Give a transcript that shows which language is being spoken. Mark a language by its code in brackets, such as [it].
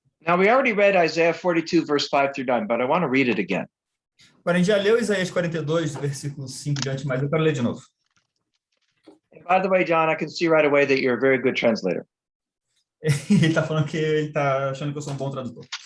[en] Now, we already read Isaiah 42, verse 5 through 9, but I want to read it again. [pt] Agora, a gente já leu Isaías 42, versículo 5 diante, mas eu quero ler de novo. [en] And by the way, John, I can see right away that you're a very good translator. [pt] Ele está falando que ele está achando que eu sou um bom tradutor.